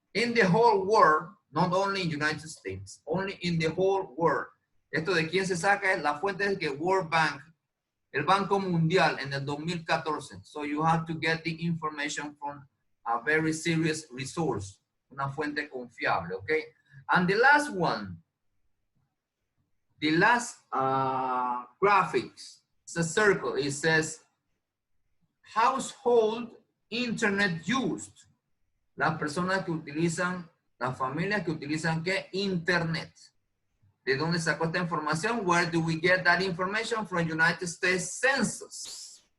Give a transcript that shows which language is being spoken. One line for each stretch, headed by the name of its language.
English: In the whole world, not only in United States, only in the whole world.
Spanish: Esto de quién se saca es la fuente es que World Bank, el Banco Mundial en el 2014.
English: So you have to get the information from a very serious resource,
Spanish: una fuente confiable,
English: okay? And the last one, the last graphics, it's a circle. It says household internet used.
Spanish: Las personas que utilizan, las familias que utilizan ¿qué? Internet. ¿De dónde sacó esta información?
English: Where do we get that information? From United States Census.